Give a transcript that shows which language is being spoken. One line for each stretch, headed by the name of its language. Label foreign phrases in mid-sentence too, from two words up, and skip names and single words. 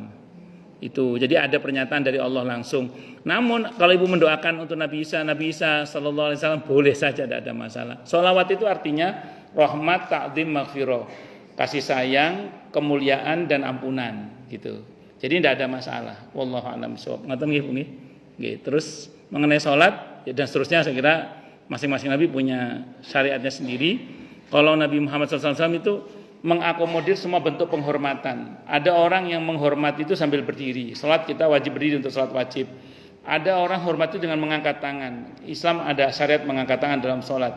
Indonesian: Itu jadi ada pernyataan dari Allah langsung. Namun kalau ibu mendoakan untuk Nabi Isa
Arabic: صلى الله عليه وسلم
Indonesian: boleh saja, tidak ada masalah. Salawat itu artinya rahmat, ta'zim, maghfirah, kasih sayang, kemuliaan dan ampunan gitu. Jadi tidak ada masalah.
Arabic: والله أعلم بالصواب.
Javanese: Ngoten nggih Bu nggih. Nggih.
Indonesian: Terus mengenai salat dan seterusnya, saya kira masing-masing nabi punya syariatnya sendiri. Kalau Nabi Muhammad SAW itu mengakomodir semua bentuk penghormatan. Ada orang yang menghormati itu sambil berdiri. Salat kita wajib berdiri untuk salat wajib. Ada orang hormati dengan mengangkat tangan. Islam ada syariat mengangkat tangan dalam salat.